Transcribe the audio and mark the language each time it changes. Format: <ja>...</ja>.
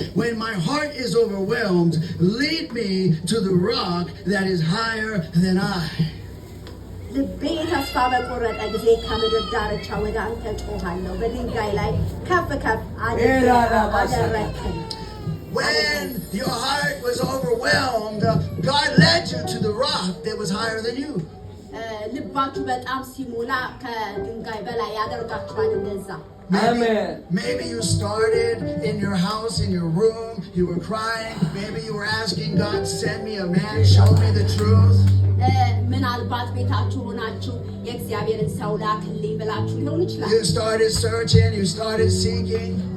<en>When my heart is overwhelmed, lead me to the rock that is higher than I."</en> <am>ልቤ ተስፋ በቆረጠ ጊዜ ከምድር ዳርቻ ወደ አንተ ጮኻለሁ። በድንጋይ ላይ ከፍ ከፍ አደረከኝ።</am> <en>When your heart was overwhelmed, God led you to the rock that was higher than you.</en> <am>ልባችሁ በጣም ሲሞላ ከድንጋይ በላይ ያደርጋችኋል እንደዛ</am> <en>Maybe you started in your house, in your room, you were crying. Maybe you were asking God, send me a man, show me the truth.</en> <am>ምናልባት ቤታችሁ ሆናችሁ የእግዚአብሔርን ሰው ላክልኝ ብላችሁ ሊሆን ይችላል።</am> <en>You started searching, you started seeking.</en>